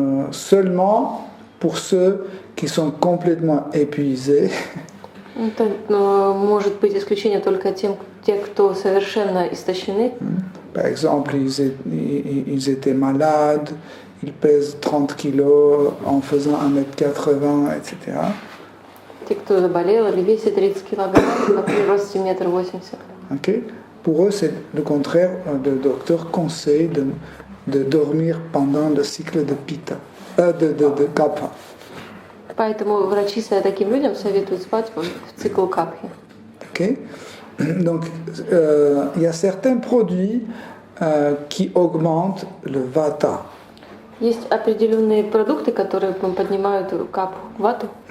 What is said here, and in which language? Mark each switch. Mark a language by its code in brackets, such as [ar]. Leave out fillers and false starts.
[fr] Seulement pour ceux qui sont complètement épuisés. [ru] Это может быть исключение только те, кто совершенно истощены. [fr] Par exemple, ils étaient malades, ils pèsent 30 kilos en faisant 1m80, etc. [ru] Те, кто заболел или весит 30 килограмм, а при росте 1,80 м. [fr] Okay. Pour eux, c'est le contraire. Le docteur conseille de dormir pendant le cycle de Pitta, de Kapha. [ru] Поэтому врачи таким людям советуют спать в цикл капхи. [fr] Okay? Donc, il y a certains produits qui augmentent le vata. [ru] Есть определенные продукты, которые поднимают капху, вату.